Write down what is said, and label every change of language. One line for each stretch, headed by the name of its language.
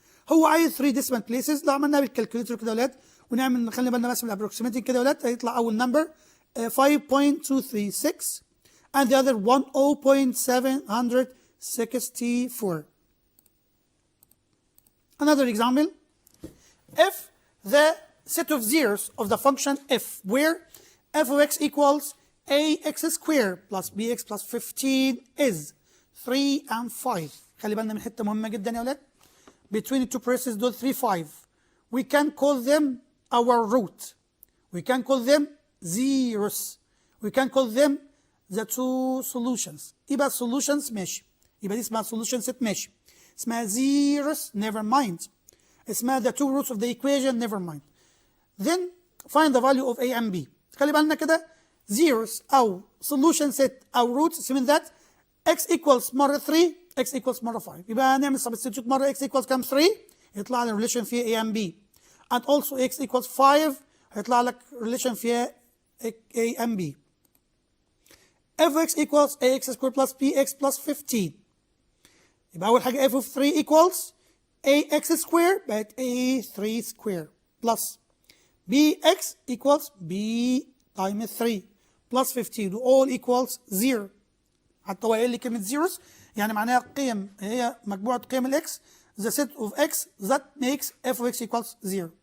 Arabic: هو عايز
English: 3 decimal places.
Arabic: لو عملناها بالكالكوليتر كده يا ولاد ونعمل نخلي بالنا بس من الابروكسيميتنج كده يا ولاد هيطلع أول نمبر 5.236
English: and the other one
Arabic: 0.764.
English: Another example, if the set of zeros of the function f where f of x equals ax squared plus bx plus 15 is 3 and 5.
Arabic: خلي بالنا من حته مهمه جدا يا ولاد.
English: Between the two braces
Arabic: دول
English: 3 5. We can call them our root. We can call them zeros. We can call them the two solutions.
Arabic: يبقى solutions ماشي. يبقى دي اسمها solution set ماشي. اسمها
English: zeros never mind. اسمها the two roots of the equation never mind. Then find the value of a and b.
Arabic: خلي بالنا كده
English: zeros أو solution set أو roots mean that x equals مرة 3 x equals مرة 5.
Arabic: يبقى هنعمل substitute مرة x equals كام 3 يطلع لنا relation فيها
English: a and b. And also x equals 5
Arabic: هيطلع لك
English: relation فيها a and b. f of x equals ax squared plus bx plus 15.
Arabic: يبقى أول حاجة
English: f of 3 equals ax squared بقت a3 squared plus bx equals b times 3 plus 15 all equals 0.
Arabic: حتى هو قايل لي كلمة zeros يعني معناها قيم هي مجموعة قيم الاكس
English: the set of x that makes f of x equals 0.